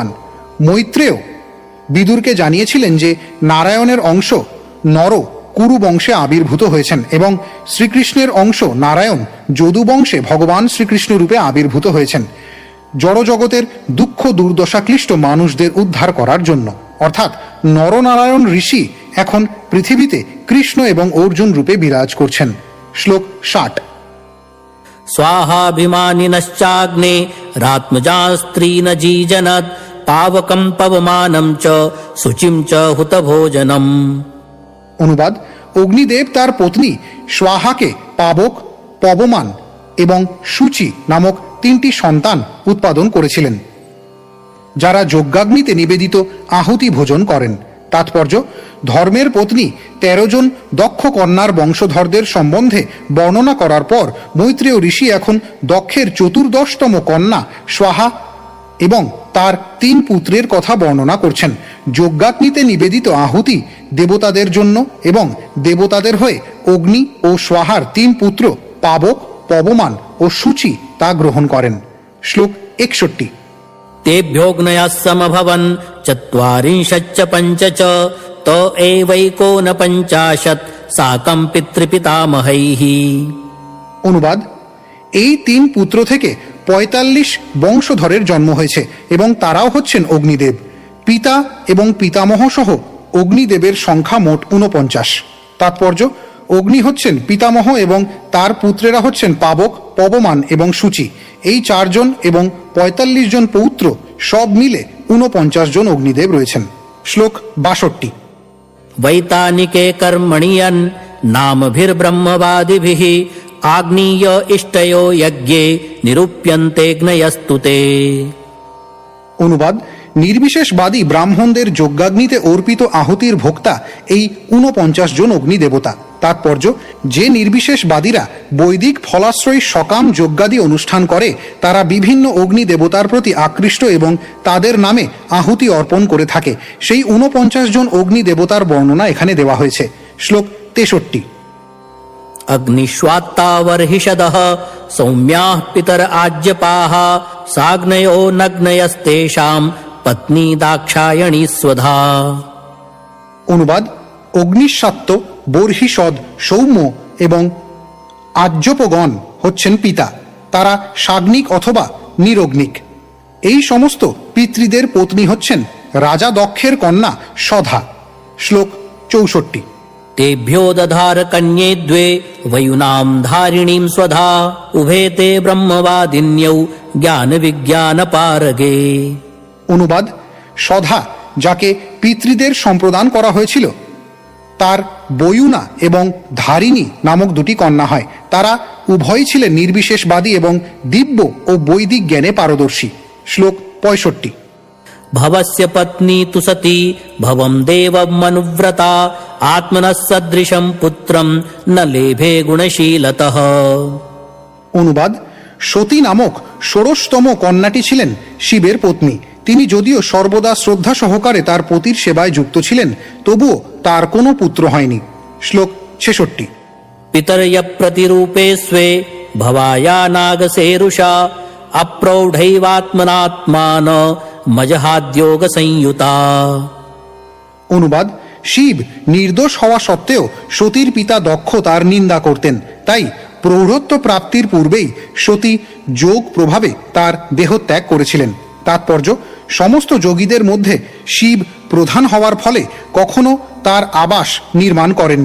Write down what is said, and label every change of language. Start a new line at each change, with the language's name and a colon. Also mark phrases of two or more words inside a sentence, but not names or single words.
Bangla: মৈত্রেয় বিদুরকে জানিয়েছিলেন যে নারায়ণের অংশ নর কুরু বংশে আবির্ভূত হয়েছেন এবং শ্রীকৃষ্ণের অংশ নারায়ণ যদু বংশে ভগবান শ্রীকৃষ্ণ রূপে আবির্ভূত হয়েছেন জড়জগতের দুঃখ দুর্দশাক্লিষ্ট মানুষদের উদ্ধার করার জন্য। অর্থাৎ নরনারায়ণ ঋষি এখন পৃথিবীতে কৃষ্ণ এবং অর্জুন রূপে বিরাজ করছেন। শ্লোক 60।
Sanskrit: स्वाहाभिमानिनश्चाग्ने रात्मजास्त्रीन जीजनद पावकं पवमानं च शुचिं च हुतभोजनम्।
Bangla: অনুবাদ: অগ্নিদেব তার পত্নী স্বাহাকে পাবক, পবমান এবং সূচি নামক 3টি সন্তান উৎপাদন করেছিলেন, যারা যজ্ঞাগ্নিতে নিবেদিত আহুতি ভোজন করেন। তাৎপর্য: ধর্মের পত্নী 13 জন দক্ষ কন্যার বংশধরদের সম্বন্ধে বর্ণনা করার পর মৈত্রেয় ঋষি এখন দক্ষের 14তম কন্যা স্বাহা এবং তার 3 পুত্রের কথা বর্ণনা করছেন। যজ্ঞাগ্নিতে নিবেদিত আহুতি দেবতাদের জন্য এবং দেবতাদের হয়ে অগ্নি ও স্বাহার 3 পুত্র পাবক, পবমান ও সূচি তা গ্রহণ করেন। শ্লোক 61।
Sanskrit: तेभ्योऽग्नयः समभवन् 40 पंच च त एवैकोनपञ्चाशत् साकं पितृपितामहैः।
Bangla: অনুবাদ: এই 3 পুত্র থেকে 45 বংশধরের জন্ম হয়েছে এবং তারাও হচ্ছেন অগ্নিদেব। পিতা এবং পিতামহ সহ অগ্নিদেবের সংখ্যা মোট 49। তাৎপর্য: অগ্নি হচ্ছেন পিতামহ এবং তার পুত্রেরা হচ্ছেন পাবক, পবমান এবং সূচি। এই 4 জন এবং 45 জন পৌত্র সব মিলে 49 জন অগ্নিদেব রয়েছেন। শ্লোক 62।
Sanskrit: वैतानिके कर्मणि यन् नामभिर्ब्रह्मवादिभिः आग्नेय इष्टयो यज्ञे निरूप्यन्तेऽग्नयस्तु ते।
Bangla: অনুবাদ: নির্বিশেষবাদী ব্রাহ্মণদের যজ্ঞাগ্নিতে অর্পিত আহুতির ভোক্তা এই 49 জন অগ্নিদেবতা। তাৎপর্য: যে নির্বিশেষবাদীরা বৈদিক ফলাশ্রয়ী সকাম যজ্ঞাদি অনুষ্ঠান করে তারা বিভিন্ন অগ্নি দেবতার প্রতি আকৃষ্ট এবং তাদের নামে আহুতি অর্পণ করে থাকে। সেই 49 জন অগ্নি দেবতার বর্ণনা এখানে দেওয়া হয়েছে। শ্লোক 63।
Sanskrit: अग्निष्वात्तावर्हिषदः सौम्याः पितर आज्यपाः साग्नयो नग्नयस्तेषां पत्नी दाक्षायणी स्वधा।
Bangla: অনুবাদ: অগ্নিস্বাত্ত, বর্হিষদ, সৌম্য এবং আজ্যপগণ হচ্ছেন পিতা, তারা সাগ্নিক অথবা নিরগ্নিক। এই সমস্ত পিতৃদের পত্নী হচ্ছেন রাজা দক্ষের কন্যা সধা। শ্লোক 64।
Sanskrit: तेभ्यो दधार कन्ये द्वे वयुनां धारिणीं स्वधा उभे ते ब्रह्मवादिन्यौ ज्ञान विज्ञान पारगे।
Bangla: অনুবাদ: সধা যাকে পিতৃদের সম্প্রদান করা হয়েছিল তার বয়ুনা এবং ধারিণী নামক 2টি কন্যা হয়। তারা উভয়ই ছিলেন নির্বিশেষবাদী এবং দিব্য ও বৈদিক জ্ঞানে পারদর্শী। শ্লোক 65।
Sanskrit: भवस्य पत्नी तु सती भवं देवम् अनुव्रता आत्मनः सदृशं पुत्रं न लेभे गुणशीलतः।
Bangla: অনুবাদ: সতী নামক ষোড়শতম কন্যাটি ছিলেন শিবের পত্নী। তিনি যদিও সর্বদা শ্রদ্ধা সহকারে তার পতির সেবায় যুক্ত ছিলেন, তবুও তার কোনো পুত্র হয়নি। শ্লোক 66।
Sanskrit: पितरय प्रतिरूपे स्वे भवाया नागसेरुषा अप्रौढैवात्मनात्मान मजहाद्योग संयुता।
Bangla: অনুবাদ: শিব নির্দোষ হওয়া সত্ত্বেও সতীর পিতা দক্ষ তার নিন্দা করতেন, তাই প্রৌঢ়ত্ব প্রাপ্তির পূর্বেই সতী যোগ প্রভাবে তার দেহত্যাগ করেছিলেন। তাৎপর্য: সমস্ত যোগীদের মধ্যে শিব প্রধান হওয়ার ফলে কখনো তার আবাস নির্মাণ করেননি।